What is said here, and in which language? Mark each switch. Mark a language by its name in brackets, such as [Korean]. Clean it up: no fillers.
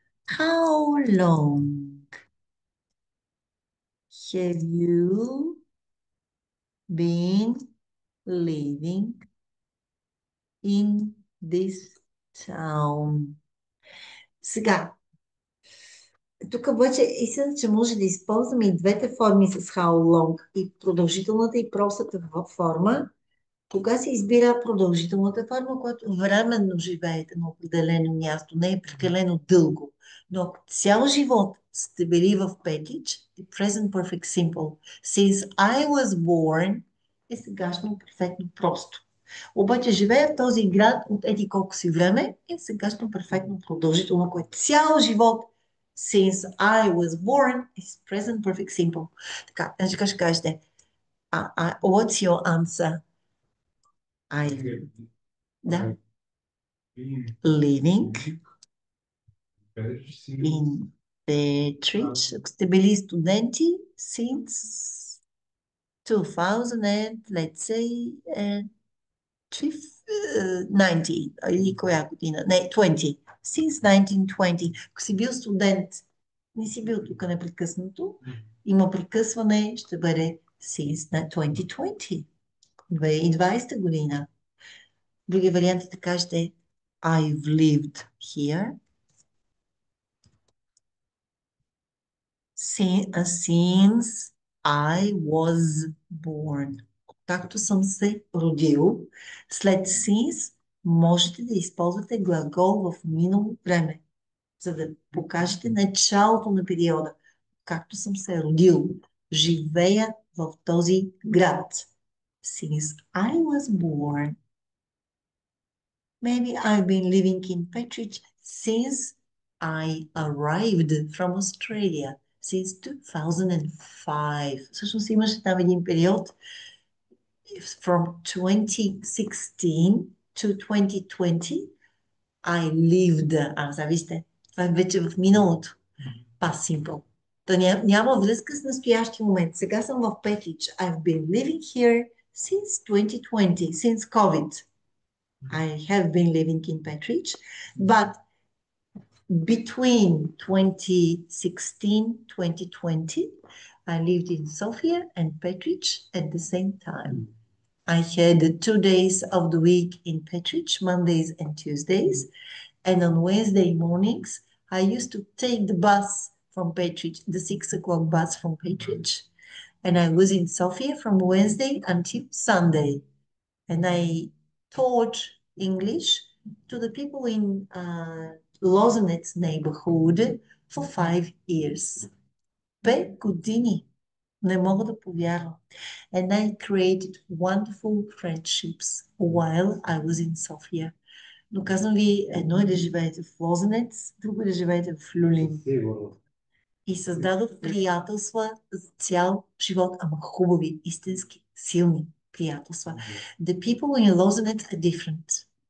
[English] How long have you been living in this town? [Bulgarian] Сега, тук обаче истина, че може да използваме и двете форми с how long, и продължителната и простата форма. Кога се избира продължителната форма, когато временно живеете на определено място, не е прекалено дълго. Но ако цял живот сте били в Петич, е [English] present perfect simple. Since I was born [Bulgarian] е сегашно перфектно просто. Обаче живея в този град от еди колко си време е сегашно перфектно продължително, което цял живот [English] since I was born is present perfect simple. [Bulgarian] Така, значи ще кажете [English] what's your answer? Да. Living in Petrich. [Bulgarian] Ако сте били студенти [English] since 2000, let's say 90, [Bulgarian] или коя година? Не, 20. [English] Since 1920. [Bulgarian] Ако си бил студент, не си бил тук непрекъснато, има прекъсване, ще бъде [English] since 2020. [Bulgarian] 2020 година. Други варианти да кажете [English] I've lived here since I was born. [Bulgarian] Както съм се родил. След since можете да използвате глагол в минало време. за да покажете началото на периода, както съм се родил. Живея в този град. [English] Since I was born, maybe I've been living in Petrich since I arrived from Australia, since 2005. [Bulgarian] Всъщност имаше там един период [English] from 2016 to 2020. I lived. [Bulgarian] Вижте, това е вече в миналото. [English] Past simple. [Bulgarian] То няма връзка с настоящия момент. Сега съм в Петрич. [English] I've been living here since 2020, since COVID. I have been living in Petrich, but between 2016, 2020, I lived in Sofia and Petrich at the same time. I had 2 days of the week in Petrich, Mondays and Tuesdays, and on Wednesday mornings, I used to take the bus from Petrich, the 6 o'clock bus from Petrich, and I was in Sofia from Wednesday until Sunday, and I taught English to the people in Lozanets neighborhood for 5 years. [Bulgarian] 5 години. Не мога да повярвам. [English] And I created wonderful friendships while I was in Sofia. [Bulgarian] Но казвам ви, едно е да живеете в Лозенец, друго е да живеете в Люлин. И създадох приятелства за цял живот, ама хубави, истински, силни приятелства. [English] The people in Лозенец are different.